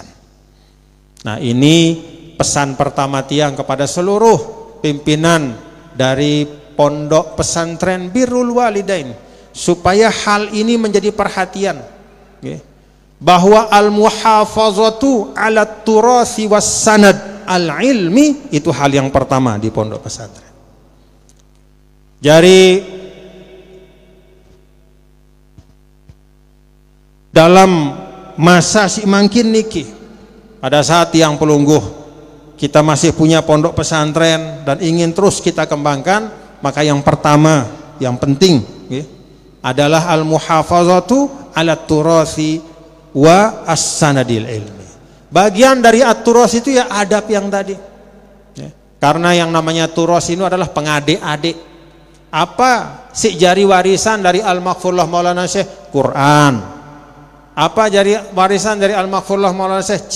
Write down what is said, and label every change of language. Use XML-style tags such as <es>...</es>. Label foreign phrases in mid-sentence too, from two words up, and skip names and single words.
<id>Nah, ini pesan pertama tiang kepada seluruh pimpinan dari pondok pesantren Birrul Walidain, supaya hal ini menjadi perhatian, bahwa</id> <ar>المحافظة على التراث والسند العلمي</ar> <id>itu hal yang pertama di pondok pesantren. Jadi dalam masa</id> <sas>si mangkin niki,</sas> <id>pada saat yang pelungguh kita masih punya pondok pesantren dan ingin terus kita kembangkan, maka yang pertama yang penting adalah</id> <ar>المحافظة على التراث والسند العلمي.</ar> <id>Bagian dari at-turas itu ya adab yang tadi, karena yang namanya turas itu adalah pengadik-adik. Apa</id> <sas>si jari</sas> <id>warisan dari Al-Maghfurlah Maulana Syekh? Quran. Apa jari warisan dari Al-Maghfurlah Maulana Syekh?</id>